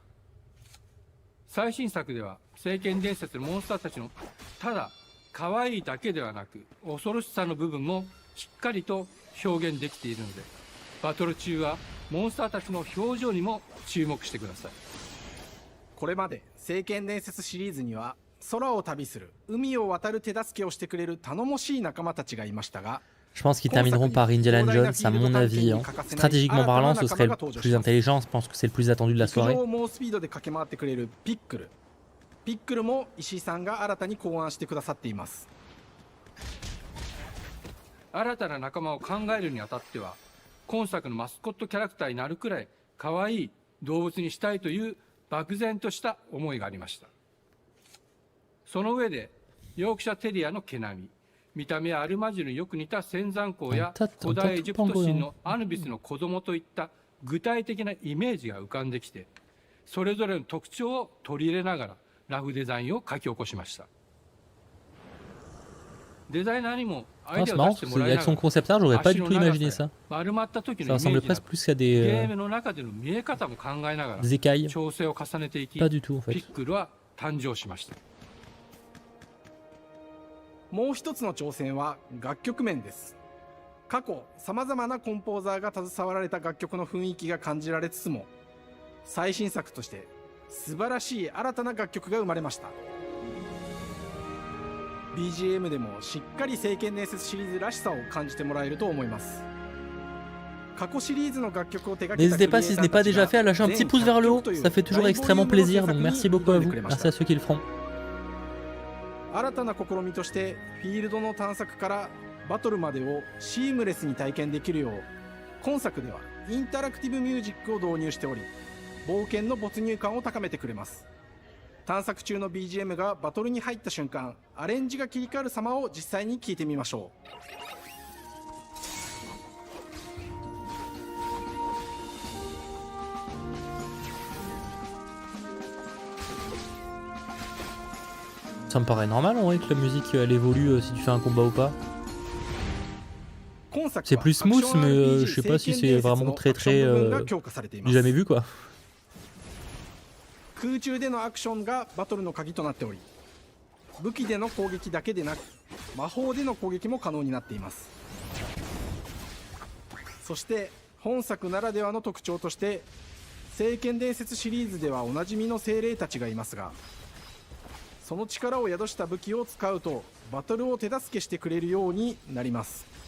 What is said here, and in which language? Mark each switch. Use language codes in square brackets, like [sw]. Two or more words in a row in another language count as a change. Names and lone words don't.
[ja] 最新作では聖剣伝説のモンスターたちのただ可愛いだけではなく恐ろしさの部分もしっかりと表現できているので、バトル中はモンスターたちの表情にも注目してください。これまで聖剣伝説シリーズには空を旅する海を渡る手助けをしてくれる頼もしい仲間たちがいましたが、 [fr] Je pense qu'ils termineront par Indiana Jones, à mon avis. Hein. Stratégiquement parlant, ce serait le plus intelligent. Je pense que c'est le plus attendu de la [ja] 陸 [fr] soirée. [ja] 上を猛スピードで駆け回ってくれるピックル。ピックルも石井さんが新たに考案してくださっています。新たな仲間を考えるにあたっては、今作のマスコットキャラクターになるくらい可愛い動物にしたいという漠然とした思いがありました。その上でヨークシャテリアの毛並み、見た目はアルマジルによく似た仙山港や古代エジプト神のアヌビスの子供といった具体的なイメージが浮かんできて、それぞれの特徴を取り入れながらラフデザインを書き起こしました。デザイナーにもアイ [fr] Ah, [ja] デ [fr] c'est [ja] アを [fr] marrant [ja] 出して [fr] parce [ja] も [fr] que [ja] らいな [fr] avec [ja] が [fr] son [ja] ら [en] concept art, [fr] j'aurais pas [ja] 足 [fr] du [ja] の [fr] tout [ja] 長 [fr] imaginé [ja] さ [fr] ça. [ja] 丸まった時 [fr] Ça [ja] のイメ [fr] ressemblait [ja] ージな [fr] presque [ja] ど [fr] plus qu'à [ja] ゲー [fr] des, [ja] ムの中での見え方も考えながら [fr] des écailles. [ja] 調整を重ねていき、 [fr] Pas du tout en [ja] ピ [fr] fait. [ja] ックルは誕生しました。もう一つの挑戦は楽曲面です。過去さまざまなコンポーザーが携わられた楽曲の雰囲気が感じられつつも、最新作として素晴らしい新たな楽曲が生まれました。 BGM でもしっかり聖剣伝説シリーズらしさを感じてもらえると思います。過去シリーズの楽曲を手掛けた [fr] N'hésitez pas, si ce n'est pas déjà fait, à lâcher un petit pouce vers le haut. Ça fait toujours extrêmement plaisir. Donc merci beaucoup à vous. Merci à ceux qui le feront. [ja] 新たな試みとしてフィールドの探索からバトルまでをシームレスに体験できるよう、今作ではインタラクティブミュージックを導入しており、冒険の没入感を高めてくれます。探索中の BGM がバトルに入った瞬間、アレンジが切り替わる様を実際に聞いてみましょう。 [fr] Ça me paraît normal en vrai que la musique elle évolue si tu fais un combat ou pas. C'est plus smooth, mais je sais pas si c'est vraiment très j'ai jamais vu quoi. [ja] 空中でのアクションがバトルの鍵となっており、武器での攻撃だけでなく魔法での攻撃も可能になっています。そして本作ならではの特徴として、聖剣伝説シリーズではおなじみの精霊たちがいますが、その力を宿した武器を使うとバトルを手助けしてくれるようになります。